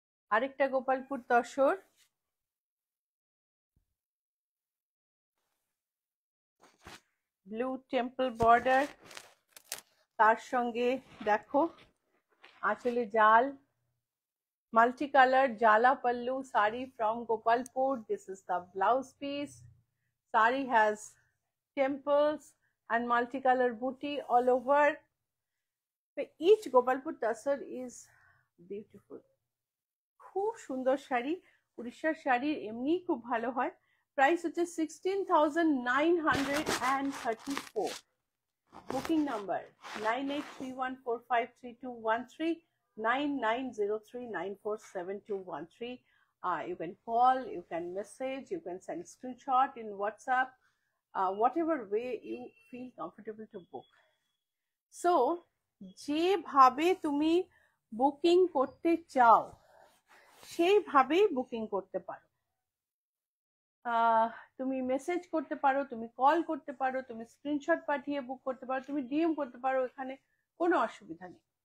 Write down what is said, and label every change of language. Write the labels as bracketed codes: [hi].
[bn] আরেকটা Gopalpur tussar, blue temple border, তার সঙ্গে দেখো আঁচলে জাল, [en] multicolored jala pallu sari from Gopalpur. This is the blouse piece. Sari has temples and multicolor booty all over. Each Gopalpur tassar is beautiful. [bn] খুব সুন্দর শাড়ি, উড়িষ্যার শাড়ি এমনি খুব ভালো হয়। প্রাইস হচ্ছে 16,934। Booking number 9831453213, 9903947213. [en] You can call, you can message, you can send screenshot in WhatsApp, whatever way you feel comfortable to book. [bn] So যেভাবে তুমি বুকিং করতে চাও সেইভাবেই বুকিং করতে পারো। তুমি মেসেজ করতে পারো, তুমি কল করতে পারো, তুমি স্ক্রিনশট পাঠিয়ে বুক করতে পারো, তুমি ডিএম করতে পারো, এখানে কোনো অসুবিধা নেই।